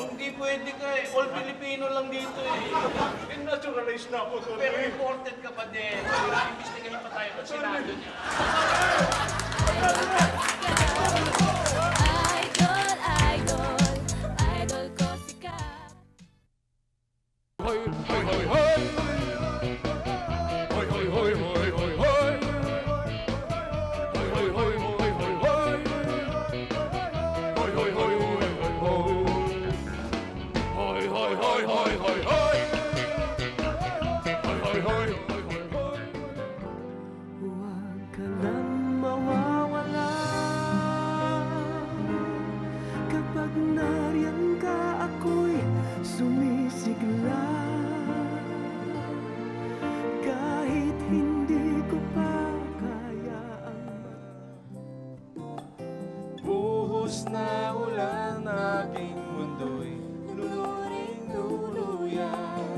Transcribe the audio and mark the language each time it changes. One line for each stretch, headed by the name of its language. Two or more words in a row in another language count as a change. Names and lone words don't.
Filipino: Hindi pwede ka eh.
English: All Filipino
Filipino: lang dito eh. Naturalize na ako, sorry. Pero important ka pa din. Imbestigahin pa tayo kung sinado niya. Idol ko si Kap. Hoy, hoy, hoy, hoy. Hoy, hoy, hoy, hoy, hoy, hoy. Hoy, hoy, hoy, hoy, hoy, hoy. Hoy, hoy, hoy, hoy, hoy, hoy. Hoy, hoy, hoy, hoy, hoy, hoy. Hoy, hoy, hoy, hoy, hoy, hoy. Huwag ka nang mawawala. Kapag nariyan ka, ako'y sumisigla. Kahit hindi ko pa kaya ang buhos na ulan, aking mundo'y luluring luluyan.